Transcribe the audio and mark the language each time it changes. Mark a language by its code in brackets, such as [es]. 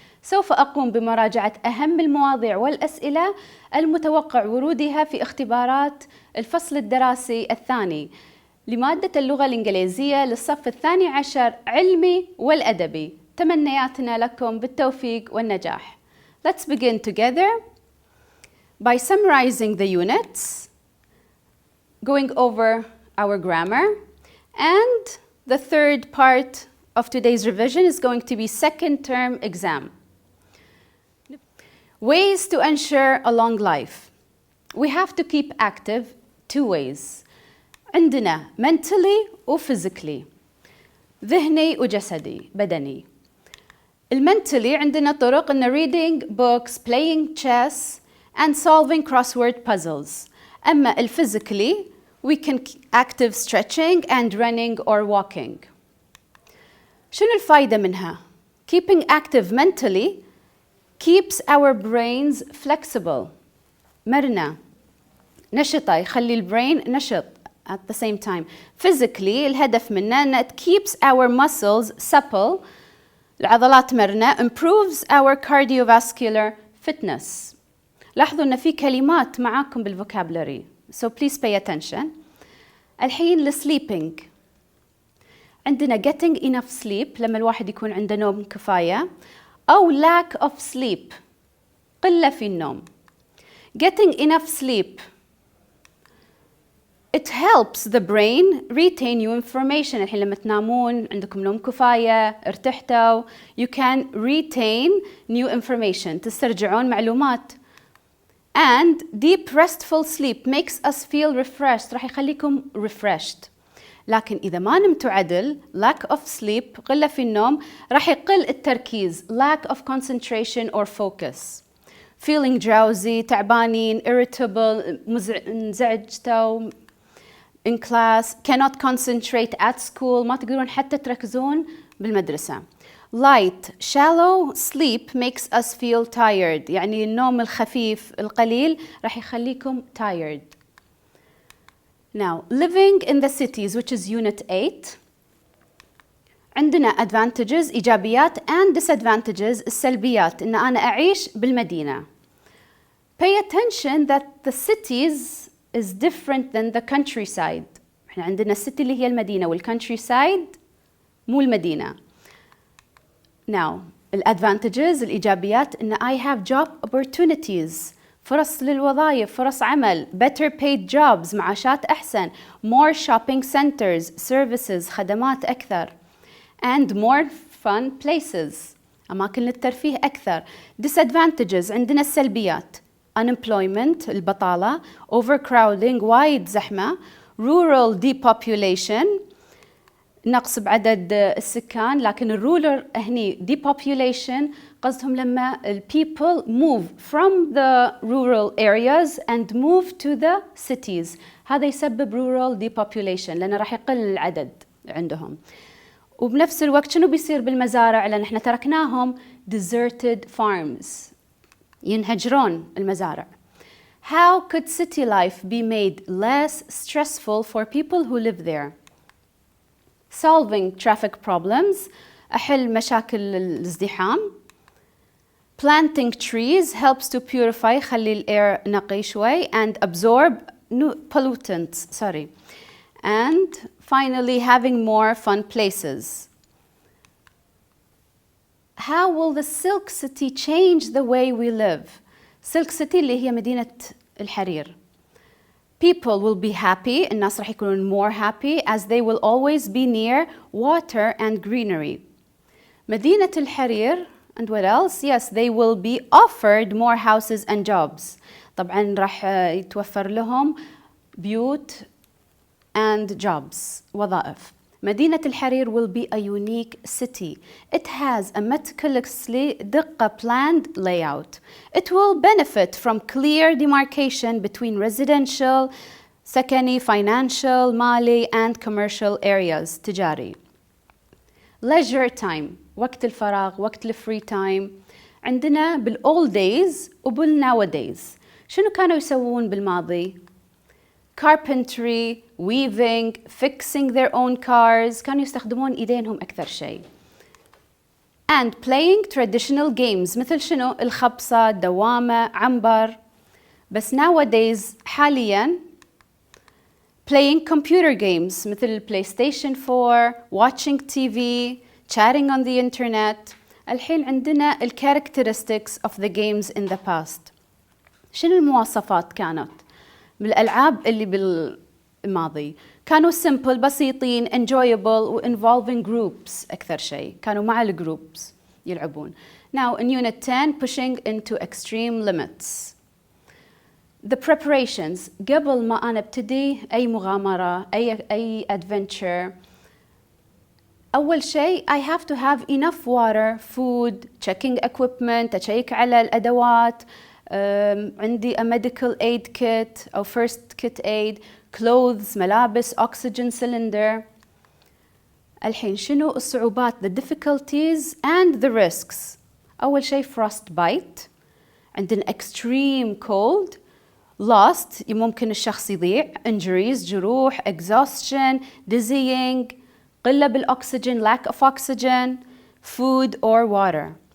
[ar] سوف أقوم بمراجعة أهم المواضيع والأسئلة المتوقع ورودها في اختبارات الفصل الدراسي الثاني لمادة اللغة الإنجليزية للصف الثاني عشر علمي والأدبي. تمنياتنا لكم بالتوفيق والنجاح. [en] Let's begin together by summarizing the units, going over our grammar, and the third part of today's revision is going to be second term exam. Ways to ensure a long life. We have to keep active two ways. [ar] عندنا [en] mentally [ar] و [en] physically، [ar] ذهني وجسدي بدني. المنتلي عندنا طرق إن [en] reading books, playing chess and solving crossword puzzles. [ar] أما [en] الphysically we can active stretching and running or walking. [ar] شنو الفايدة منها؟ [en] Keeping active mentally keeps our brains flexible، [ar] مرنة، نشطة، يخلي البرين نشط [en] at the same time. Physically [ar] الهدف منه إن [en] it keeps our muscles supple، [ar] العضلات مرنة، [en] improves our cardiovascular fitness. [ar] لاحظوا إن في كلمات معاكم بالفوكابلري [en] so please pay attention. [ar] الحين sleeping، عندنا [en] getting enough sleep [ar] لما الواحد يكون عنده نوم كفاية، أو [en] lack of sleep [ar] قلة في النوم. [en] Getting enough sleep it helps the brain retain new information. [ar] الحين لما تنامون عندكم نوم كفاية ارتحتوا [en] you can retain new information، [ar] تسترجعون معلومات. [en] And deep restful sleep makes us feel refreshed، [ar] راح يخليكم [en] refreshed. [ar] لكن إذا ما نمتوا عدل [en] lack of sleep [ar] قلة في النوم راح يقل التركيز [en] lack of concentration or focus. Feeling drowsy، [ar] تعبانين، [en] irritable، [ar] انزعجتوا [en] in class، cannot concentrate at school، [ar] ما تقدرون حتى تركزون بالمدرسة. [en] Light shallow sleep makes us feel tired، [ar] يعني النوم الخفيف القليل راح يخليكم [en] tired. Now living in the cities which is unit 8، [ar] عندنا [en] advantages [ar] إيجابيات [en] and disadvantages [ar] السلبيات إن أنا أعيش بالمدينة. [en] Pay attention that the cities is different than the countryside. [ar] احنا عندنا السيتي اللي هي المدينة والcountryside مو المدينة. [en] Now [ar] الادفانتجز الإيجابيات إن [en] I have job opportunities، [ar] فرص للوظائف، فرص عمل، [en] better paid jobs، [ar] معاشات أحسن، [en] more shopping centers، services، [ar] خدمات أكثر، [en] and more fun places، [ar] أماكن للترفيه أكثر. disadvantages عندنا السلبيات unemployment البطالة، overcrowding وايد زحمة، [en] rural depopulation [ar] نقص بعدد السكان. لكن الرولر هني depopulation قصدهم لما [en] people move from the rural areas and move to the cities، [ar] هذا يسبب [en] rural depopulation [ar] لأنه راح يقل العدد عندهم. وبنفس الوقت شنو بيصير بالمزارع؟ لأن احنا تركناهم [en] deserted farms، [ar] ينهجرون المزارع. [en] How could city life be made less stressful for people who live there? Solving traffic problems، [ar] أحل مشاكل الازدحام. [en] Planting trees helps to purify، [ar] يخلي الأير نقي شوي [en] and absorb pollutants. And finally having more fun places. How will the Silk City change the way we live? [ar] Silk City اللي هي مدينة الحرير. [en] People will be happy، [ar] الناس راح يكونون [en] more happy as they will always be near water and greenery. [ar] مدينة الحرير [en] and what else? Yes, they will be offered more houses and jobs. [ar] طبعاً راح يتوفر لهم بيوت and jobs، وظائف. مدينة الحرير [en] will be a unique city. It has a meticulously دقة planned layout. It will benefit from clear demarcation between residential, سكني, financial, مالي and commercial areas تجاري. Leisure time [ar] وقت الفراغ، وقت الفري تايم. [en] عندنا بالold days وبالnowadays. [ar] شنو كانوا يسوون بالماضي؟ [en] carpentry, weaving, fixing their own cars. [ar] كانوا يستخدمون إيدينهم أكثر شيء. [en] and playing traditional games [ar] مثل شنو؟ الخبصة، الدوامة، عنبر. بس [en] nowadays [ar] حالياً [en] playing computer games مثل PlayStation 4, watching TV, chatting on the internet. الحين عندنا ال characteristics of the games in the past. [ar] شنو المواصفات كانت بالألعاب اللي بالماضي؟ كانوا simple بسيطين [en] enjoyable [ar] و [en] involving groups [ar] أكثر شيء، كانوا مع الجروبس يلعبون. [en] Now in unit 10 pushing into extreme limits. The preparations [ar] قبل ما أنا ابتدي أي مغامرة أي adventure. أول شيء [en] I have to have enough water, food, checking equipment، [ar] أشيك على الأدوات. عندي [en] a medical aid kit أو first kit aid, clothes, ملابس, oxygen cylinder. [ar] الحين شنو الصعوبات [en] the difficulties and the risks؟ أول شيء frostbite، عندنا extreme cold، lost [ar] ممكن الشخص يضيع، [en] injuries جروح، exhaustion, dizzying، [ar] قلة بالأكسجين [en] lack of oxygen, food or water.